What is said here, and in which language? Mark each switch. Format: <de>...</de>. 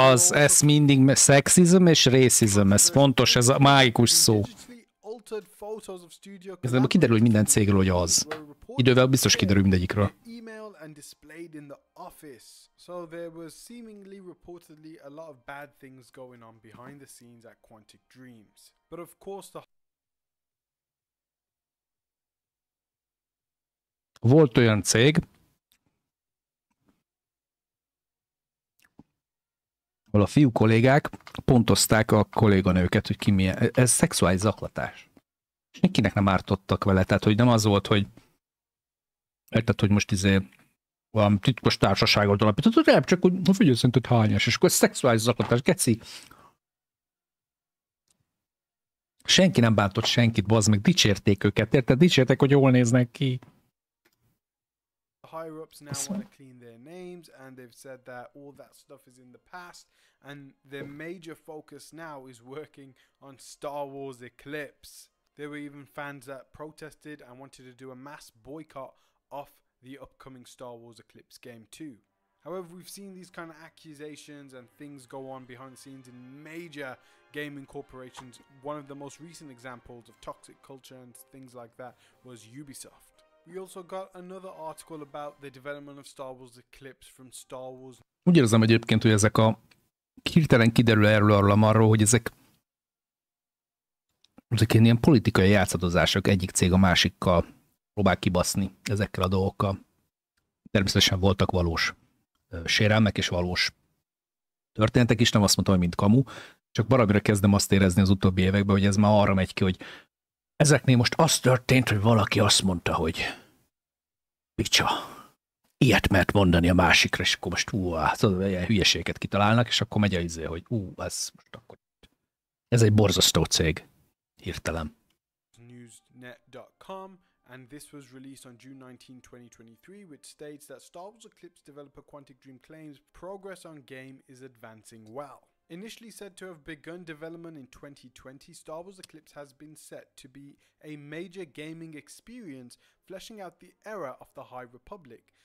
<hu>Ez mindig szexizm és racism, ez fontos, ez a mágikus szó. Ez nem kiderül, hogy minden cégről, hogy az. Idővel biztos kiderül mindegyikről.</hu> <en>So there was seemingly reportedly a lot of bad things going on behind the scenes at Quantic Dreams. But of course</en> <hu>Volt olyan cég, ahol a fiú kollégák pontozták a kolléganőket, hogy ki milyen. Ez szexuális zaklatás. És senkinek nem ártottak vele, tehát hogy nem az volt, hogy érted, hogy most valami titkos társaságot alapított, nem csak, hogy figyelj, szerinted hányas, és akkor szexuális zaklatás, geci. Senki nem bántott senkit, bazd meg, dicsérték őket, érted? Dicsérték, hogy jól néznek ki.</hu> <en>Higher ups now want to clean their names, and they've said that all that stuff is in the past, and their major focus now is working on Star Wars Eclipse. There were even fans that protested and wanted to do a mass boycott of the upcoming Star Wars Eclipse game too. However, we've seen these kind of accusations and things go on behind the scenes in major gaming corporations. One of the most recent examples of toxic culture and things like that was Ubisoft. We also got another article about the development of Star Wars Eclipse from Star Wars.</en> <hu>Úgy érzem egyébként, hogy ezek a hirtelen kiderül arról, hogy ezek ilyen politikai játszadozások, egyik cég a másikkal próbál kibaszni ezekkel a dolgokkal. Természetesen voltak valós sérelmek és valós történetek is, nem azt mondtam, hogy mind kamu, Csak baromira kezdem azt érezni az utóbbi években, hogy ez már arra megy ki, hogy ezeknél most az történt, hogy valaki azt mondta, hogy picsa, ilyet mert mondani a másikra, és akkor most ilyen hülyeséget kitalálnak, és akkor megy a izé, hogy ez most akkor... Ez egy borzasztó cég. Hirtelen.</hu> <en>Newsnet.com, and this was released on June 19, 2023, which states that Star Wars Eclipse developer Quantic Dream claims progress on game is advancing well. Initially said to have begun development in 2020, Star Wars Eclipse has been set to be a major gaming experience, fleshing out the era of the High Republic.</en>